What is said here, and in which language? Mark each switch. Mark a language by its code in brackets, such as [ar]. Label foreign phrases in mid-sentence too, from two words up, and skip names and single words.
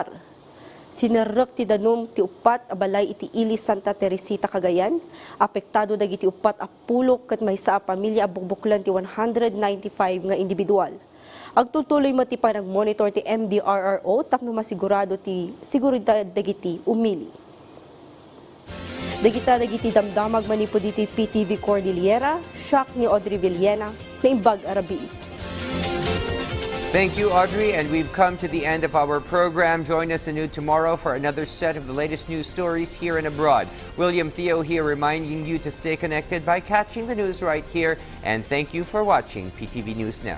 [ilo] Sinerrek ti danum ti upat a balay iti ili Santa Teresita Cagayan, apektado dagiti upat a pulok ket maysa a pamilya a bukbuklan ti 195 nga individual. Agtutuloy mo ti parang monitor ti MDRRO tapno masigurado ti seguridad dagiti umili. Dagiti damdamag manipo diti PTV Cordillera, shock ni Audrey Villena, Naimbag Arabi. [en] Thank you, Audrey, and we've come to the end of our program. Join us anew tomorrow for another set of the latest news stories here and abroad. William Theo here reminding you to stay connected by catching the news right here, and thank you for watching PTV News Now.